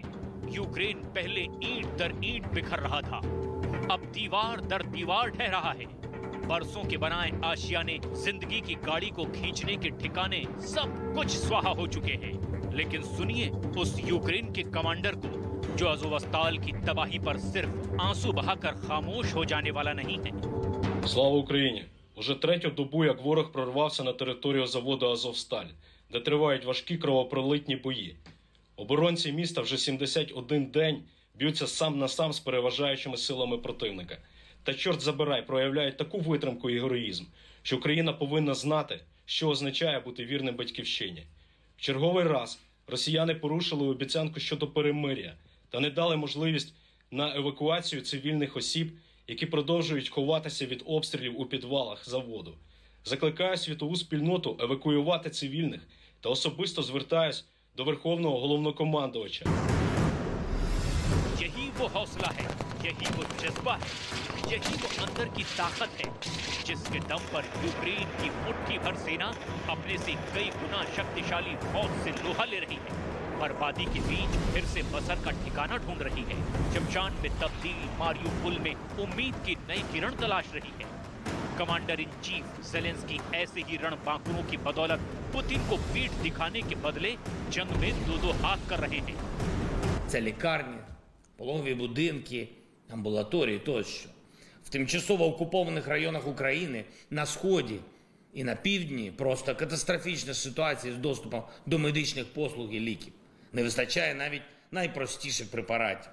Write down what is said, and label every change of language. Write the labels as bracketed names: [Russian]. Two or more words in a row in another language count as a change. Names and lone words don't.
[Hindi] यूक्रेन पहले ईंट दर ईंट बिखर रहा था, अब दीवार दर दीवार ढह रहा है। बरसों के बनाए आशियाने जिंदगी की गाड़ी को खींचने के ठिकाने सब कुछ स्वाहा हो चुके हैं। लेकिन सुनिए उस यूक्रेन के कमांडर को जो अज़ोवस्ताल की तबाही पर सिर्फ आंसू बहाकर खामोश हो जाने वाला नहीं है। [Ukrainian] Слава Україні! Уже третю добу, як ворог прорвався на територію заводу «Азовсталь», де тривають важкі кровопролитні бої. Оборонці міста вже 71 день б'ються сам на сам з переважаючими силами противника. Та чорт забирай, проявляють таку витримку і героїзм, що Україна повинна знати, що означає бути вірним батьківщині. В черговий раз росіяни порушили обіцянку щодо перемир'я та не дали можливість на евакуацію цивільних осіб, які продовжують ховатися від обстрілів у підвалах заводу. Закликаю світову спільноту евакуювати цивільних та особисто звертаюсь до Верховного Головнокомандувача. [Hindi] यही वो हौसला है, यही वो जज्बा है, यही वो अंदर की ताकत है, जिसके दम पर यूक्रेन की मुट्ठी भर सेना अपने से कई गुना शक्तिशाली फौज से लोहा ले रही है। बर्बादी के बीच फिर से बसर का ठिकाना ढूंढ रही है। शमशान में तब्दील मारियुपोल में उम्मीद की नई किरण तलाश रही है। [English] commander in chief [Hindi] ज़ेलेंस्की ऐसे ही रणबांकुरों की बदौलत पुतिन को पीठ दिखाने के बदले जंग में दो हाथ कर रहे हैं। [Ukrainian] Це лікарні, пологові будинки, амбулаторії тощо. В тимчасово окупованих районах України, на Сході і на Півдні просто катастрофічна ситуація з доступом до медичних послуг і ліків. Не вистачає навіть найпростіших препаратів.